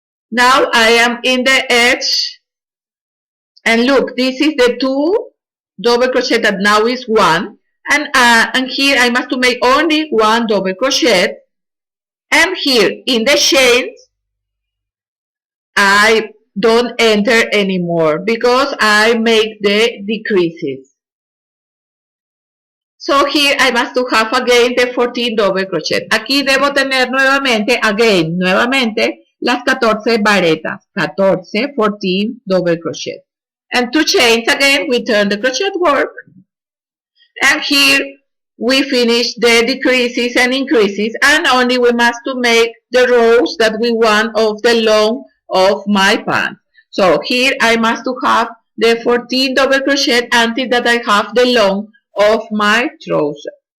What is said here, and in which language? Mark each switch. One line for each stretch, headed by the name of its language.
English: Now I am in the edge, and look, this is the two double crochet that now is one, and here I must to make only one double crochet, and here in the chains I don't enter anymore because I make the decreases. So here I must to have again the 14 double crochet.
Spanish: Aquí debo tener nuevamente, nuevamente, las 14 varetas.
English: 14, 14 double crochet. And 2 chains again, we turn the crochet work. And here we finish the decreases and increases, and only we must to make the rows that we want of the long of my pants. So here I must to have the 14 double crochet until that I have the long of my trouser.